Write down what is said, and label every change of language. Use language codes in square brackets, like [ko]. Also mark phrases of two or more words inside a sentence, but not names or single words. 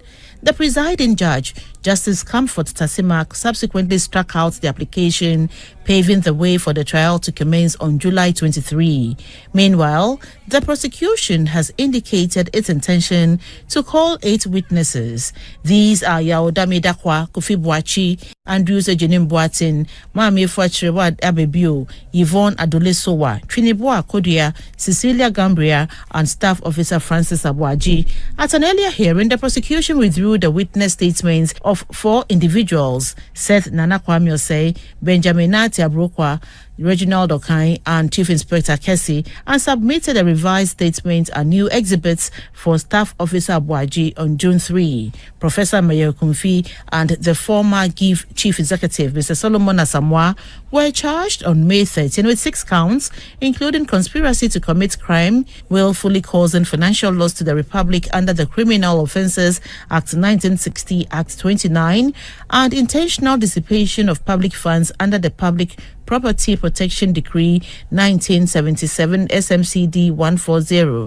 [en] The presiding judge, Justice Comfort Tassima, subsequently struck out the application, paving the way for the trial to commence on July 23. Meanwhile, the prosecution has indicated its intention to call 8 witnesses. These are Yaodame Dakwa, Kofi Boachi, Andrews Ejenim Boatin, Mami Fuachirewad Abebio, Yvonne Adolesowa, Trinibua Kodia, Cecilia Gambria, and Staff Officer Francis Abuaji. At an earlier hearing, the prosecution withdrew the witness statements of 4 individuals: Seth Nana Kwame Osei, Benjamin Nati Abrokwa, Reginald Okai, and Chief Inspector Kessie, and submitted a revised statement and new exhibits for Staff Officer Abuaji on June 3. Professor Ameyo-Ekumfi and the former GIF Chief Executive, Mr. Solomon Asamoah, were charged on May 13 with 6 counts, including conspiracy to commit crime, willfully causing financial loss to the Republic under the Criminal Offences Act 1960, Act 29, and intentional dissipation of public funds under the Public Property Protection Decree 1977 SMCD 140.